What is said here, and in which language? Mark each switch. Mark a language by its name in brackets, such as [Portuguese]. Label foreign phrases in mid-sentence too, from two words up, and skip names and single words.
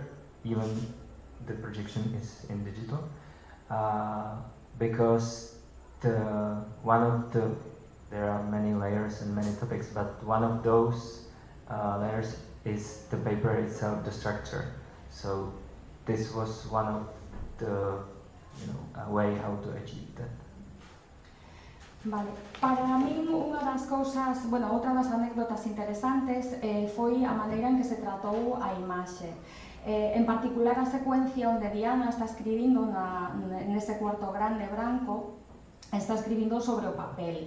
[English] Even the projection is in digital, because there are many layers and many topics, but one of those layers is the paper itself, the structure. So this was one of the way how to achieve that. [Galician] Vale, para min outra das anécdotas interesantes foi a maneira en que se tratou a imaxe. En particular a secuencia onde Diana está escribindo nese cuarto grande branco, está escribindo sobre o papel.